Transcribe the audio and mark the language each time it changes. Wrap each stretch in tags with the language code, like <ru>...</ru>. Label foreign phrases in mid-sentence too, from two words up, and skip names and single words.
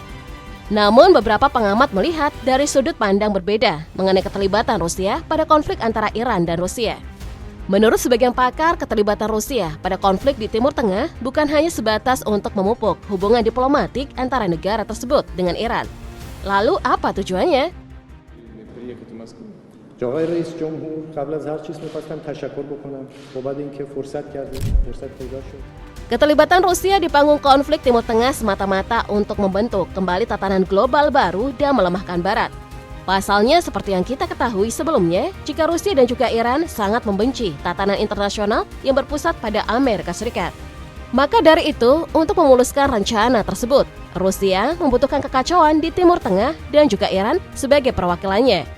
<id>Namun beberapa pengamat melihat dari sudut pandang berbeda mengenai keterlibatan Rusia pada konflik antara Iran dan Rusia. Menurut sebagian pakar, keterlibatan Rusia pada konflik di Timur Tengah bukan hanya sebatas untuk memupuk hubungan diplomatik antara negara tersebut dengan Iran. Lalu apa tujuannya?</id> <fa>جناب رئیس جمهور قبل از هر چیز می‌خواستم تشکر بکنم بابت اینکه فرصت پیدا شد.</fa> <id>Keterlibatan Rusia di panggung konflik Timur Tengah semata-mata untuk membentuk kembali tatanan global baru dan melemahkan Barat. Pasalnya seperti yang kita ketahui sebelumnya, jika Rusia dan juga Iran sangat membenci tatanan internasional yang berpusat pada Amerika Serikat. Maka dari itu, untuk memuluskan rencana tersebut, Rusia membutuhkan kekacauan di Timur Tengah dan juga Iran sebagai perwakilannya.</id>